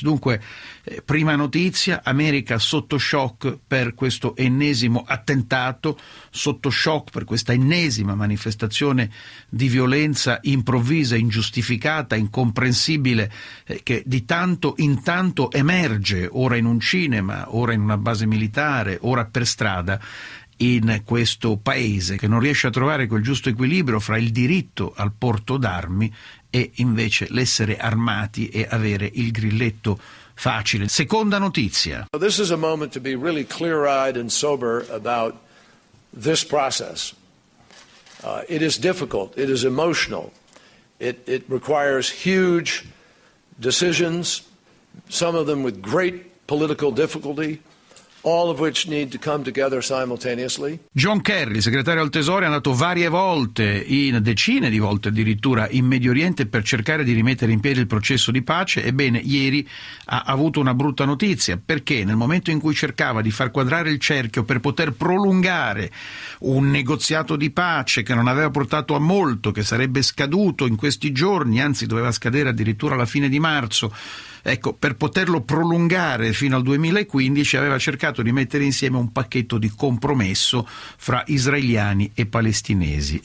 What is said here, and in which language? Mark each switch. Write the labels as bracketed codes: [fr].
[it] Dunque, prima notizia, America sotto shock per questo ennesimo attentato, sotto shock per questa ennesima manifestazione di violenza improvvisa, ingiustificata, incomprensibile, che di tanto in tanto emerge, ora in un cinema, ora in una base militare, ora per strada, in questo paese che non riesce a trovare quel giusto equilibrio fra il diritto al porto d'armi e invece l'essere armati e avere il grilletto facile. Seconda notizia. [en] This is a moment to be really clear-eyed and sober about this process. It is difficult, it is emotional. It requires huge decisions, some of them with great political difficulty. All of which need to come together simultaneously. [it] John Kerry, segretario al Tesoro, è andato varie volte, in decine di volte addirittura, in Medio Oriente per cercare di rimettere in piedi il processo di pace. Ebbene, ieri ha avuto una brutta notizia, perché nel momento in cui cercava di far quadrare il cerchio per poter prolungare un negoziato di pace che non aveva portato a molto, che sarebbe scaduto in questi giorni, anzi doveva scadere addirittura alla fine di marzo, ecco, per poterlo prolungare fino al 2015, aveva cercato di mettere insieme un pacchetto di compromesso fra israeliani e palestinesi.